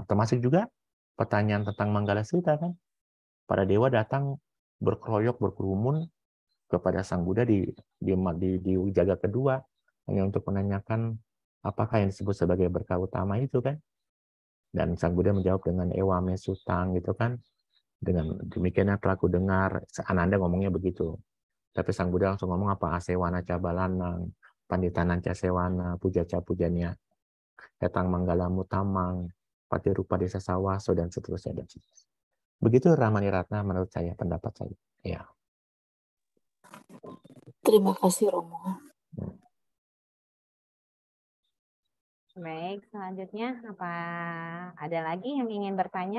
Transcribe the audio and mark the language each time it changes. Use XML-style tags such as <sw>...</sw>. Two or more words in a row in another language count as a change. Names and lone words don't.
<id>Termasuk juga pertanyaan tentang Manggala Sutta kan. Para dewa datang berkeroyok, berkerumun kepada Sang Buddha di jaga kedua hanya untuk menanyakan apakah yang disebut sebagai berkah utama itu kan. Dan Sang Buddha menjawab dengan</id> <pi>ewa me sutang</pi> <id>gitu kan. Dengan demikiannya telah aku dengar, Ananda ngomongnya begitu. Tapi Sang Buddha langsung ngomong apa?</id> <pi>Asewana cabalanang, panditanan casewana, puja pujanya, datang manggala mutamang, pati rupa desa sawaso,</pi> <id>dan seterusnya. Begitu Ramani Ratna menurut saya, pendapat saya. Ya. Terima kasih Romo. Baik, selanjutnya apa ada lagi yang ingin bertanya?</id>